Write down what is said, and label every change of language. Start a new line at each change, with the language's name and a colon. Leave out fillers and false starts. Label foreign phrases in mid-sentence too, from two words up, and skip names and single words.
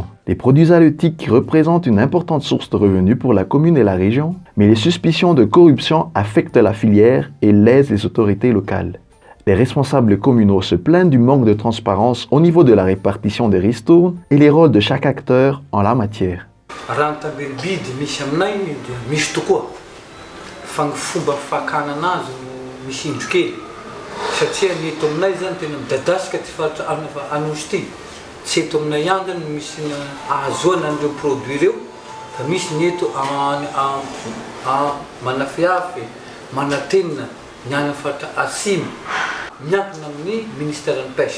French: Des produits halieutiques qui représentent une importante source de revenus pour la commune et la région, mais les suspicions de corruption affectent la filière et lèsent les autorités locales. Les responsables communaux se plaignent du manque de transparence au niveau de la répartition des ristournes et les rôles de chaque acteur en la matière.
Malagasy: Tsy eto aminay ihany no misy ahazoana an'ireo produits ireo fa misy ny eto manafiafy, manatenina, ny any faritra asimo miankina amin'ny ministèren'ny pêche.